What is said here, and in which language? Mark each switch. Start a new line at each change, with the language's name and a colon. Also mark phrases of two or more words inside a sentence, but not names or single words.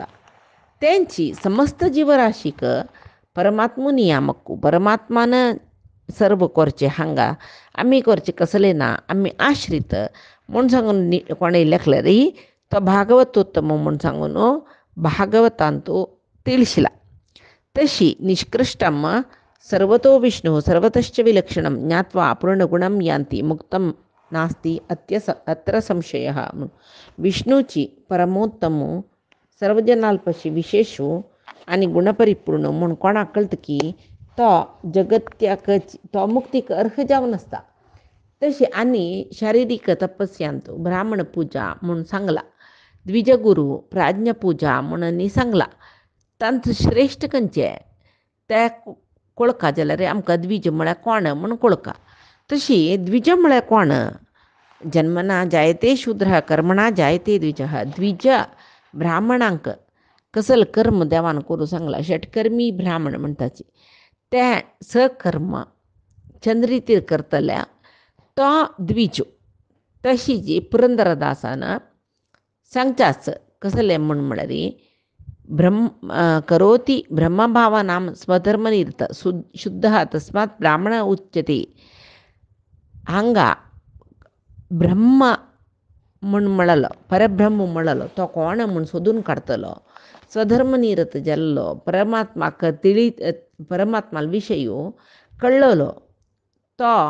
Konkani: तेंची समस्त जीवराशीक परमात्मो नियामक, परमात्मान सर्व करचे, हांगा आमी करचे कसले ना, आमी आश्रित म्हूण सांगून कोणें लेखल्यार तो भागवतोत्तम म्हूण सांगून भागवतांतू तिळशिला.
Sanskrit: तशी निष्कृष्टम सर्वतो विष्णु सर्वतश्च विलक्षणम ज्ञात्वा पूर्णगुणम यान्ति मुक्तम नास्ति अत्र संशयः.
Konkani: विष्णूची परमोत्तम सर्वजनाल्पशी विशेषू आनी गुणपरिपूर्ण म्हूण कोणाक कळटा की तो जगत्याक तो मुक्तीक अर्ह जावन आसता. तशी आनी शारिरीक तपस्यांत ब्राह्मण पुजा म्हूण सांगला, द्विजगुरू प्राज्ञ पुजा म्हणून सांगला. तांचो श्रेश्ठ खंयचे ते कळका जाल्यार आमकां द्विज म्हळ्यार कोण म्हूण कळका. तशी द्विज म्हळ्यार कोण,
Sanskrit: जन्मना जायते शूद्र कर्मणा जायते द्विजः.
Konkani: द्विज ब्राह्मणांक कसल कर्म देवान करूं सांगला, षटकर्मी ब्राह्मण म्हणटाची ते सकर्म चंद्रितीर करतल्या तो द्विज. तशी जी पुरंदरदासान सांगचाच कसलें म्हूण म्हळ्यार
Sanskrit: करोति ब्रह्मभावानां स्वधर्मनिरत शुद्ध तस्मात् ब्राह्मण उच्यते.
Konkani: हांगा ब्रह्म म्हूण म्हणलो, परब्रह्म म्हणलो तो कोण म्हूण सोदून काडतलो, स्वधर्मनिरत जाल्लो, परमात्माक परमात्मा विशय कळ्ळलो तो.